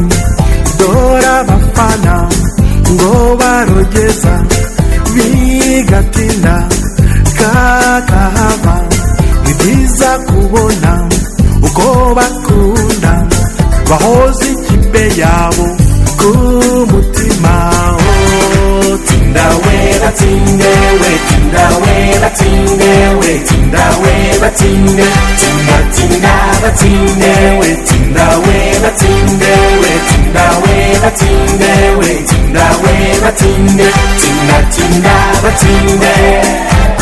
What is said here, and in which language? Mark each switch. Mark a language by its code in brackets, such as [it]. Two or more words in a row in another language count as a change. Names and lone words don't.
[rw] Dora abafana ngo barogeza bigatinda kakahava, ni byiza kubona uko bakunda bahoza ikipe yabo ku mutima. Tinda wera tinde we, tinda wera tinde we, tinda wera tinde, tinda tinda batinde we, tinda wera tinde we, tinda wera tinde we, tinda wera tinde, tinda tinda batinde.